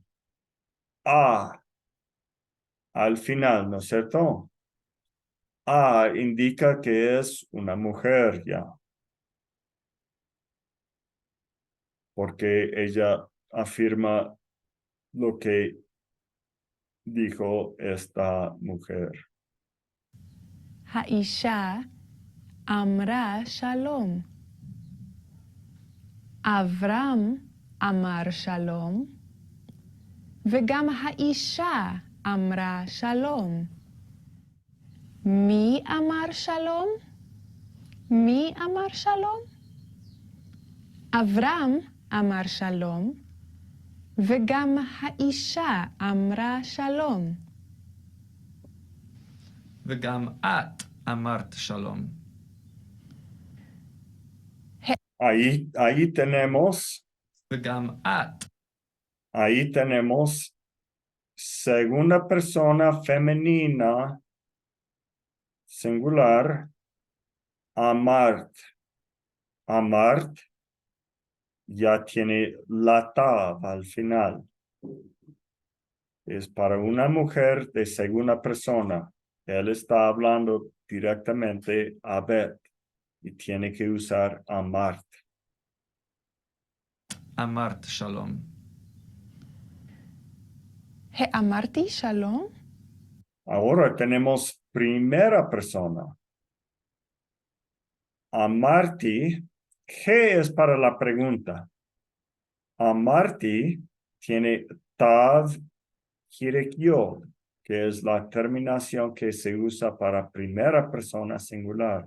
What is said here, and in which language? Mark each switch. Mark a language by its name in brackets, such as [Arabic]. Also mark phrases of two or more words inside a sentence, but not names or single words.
[Spanish] A al final, ¿no es cierto? A indica que es una mujer ya. Porque ella afirma lo que dijo esta mujer. [Hebrew] האישה אמרה שלום. אברהם אמר שלום, וגם האישה אמרה שלום. מי אמר שלום? מי אמר שלום? אברהם אמר שלום, וגם האישה אמרה שלום. וגם את אמרת שלום. [Spanish] Ahí tenemos, [Hebrew] וגם את. [Spanish] ahí tenemos segunda persona femenina singular, amart. Amart ya tiene la tav al final. Es para una mujer de segunda persona. Él está hablando directamente a Bet y tiene que usar amart. [Hebrew] אמרת שלום. האמרתי שלום? [Spanish] Ahora tenemos primera persona. Amarti, G es para la pregunta. Amarti tiene tav hirekiod, que es la terminación que se usa para primera persona singular.